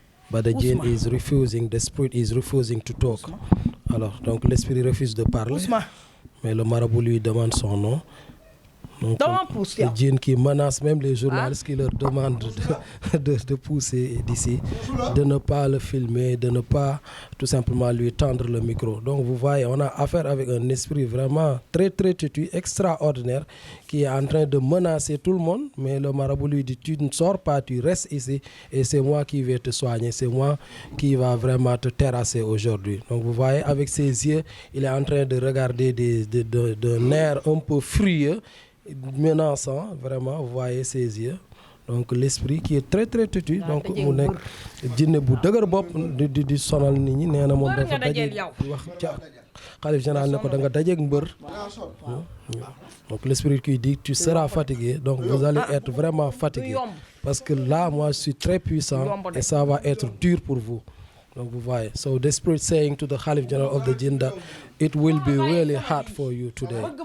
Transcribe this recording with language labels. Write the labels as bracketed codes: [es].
[en] But the jinn is refusing, the spirit is refusing to talk. [fr] Alors, donc l'esprit refuse de parler. Ousmane. Mais le marabout lui demande son nom. Ce djinn qui menace même les journalistes qui leur demandent de pousser d'ici, de ne pas le filmer, de ne pas tout simplement lui tendre le micro. Donc vous voyez, on a affaire avec un esprit vraiment très très têtu, extraordinaire, qui est en train de menacer tout le monde. Mais le marabout lui dit, tu ne sors pas, tu restes ici et c'est moi qui vais te soigner, c'est moi qui va vraiment te terrasser aujourd'hui. Donc vous voyez, avec ses yeux, il est en train de regarder d'un air un peu furieux, menaçant, vraiment, vous voyez ses yeux. Donc l'esprit qui est très très têtu. [wo] Donc mu nekk jinne bu dëgër bopp di sonal nit ñi nee na moom dafa daje wax ca xalif général ne ko da nga dajeeg mbër. [fr] Donc l'esprit qui dit tu seras fatigué, donc vous allez être vraiment fatigué parce que là moi je suis très puissant et ça va être dur pour vous. Donc vous voyez, [en] so the spirit saying to the Khalif General of the Jinn that it will be really hard for you today.